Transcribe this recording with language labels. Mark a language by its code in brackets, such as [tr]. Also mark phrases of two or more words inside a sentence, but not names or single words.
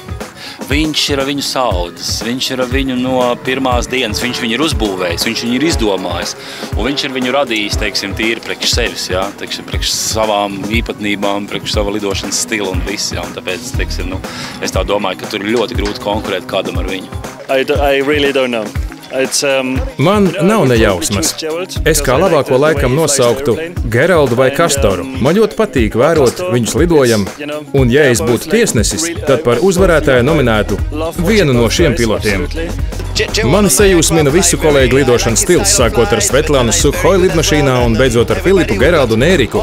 [lv] Viņš ir ar viņu saudzes, viņš ir ar viņu no pirmās dienas, viņš viņu ir uzbūvējis, viņš viņu ir izdomājis. Un viņš ir viņu radījis, teiksim, tīri priekš sevis, jā, teiksim, priekš savām īpatnībām, priekš sava lidošanas stila un viss, jā. Un tāpēc, teiksim, es tā domāju, ka tur ir ļoti grūti konkurēt kādam ar viņu. [en] I really don't know. [lv] Man nav nejausmas. Es kā labāko laikam nosauktu Geraldu vai Kastoru. Man ļoti patīk vērot viņus lidojam, un ja es būtu tiesnesis, tad par uzvarētāju nominētu vienu no šiem pilotiem. Man sajūsmina visu kolēģu lidošanas stils, sākot ar Svetlanu Sukhoi lidmašīnā un beidzot ar Filipu, Geraldu un Ēriku.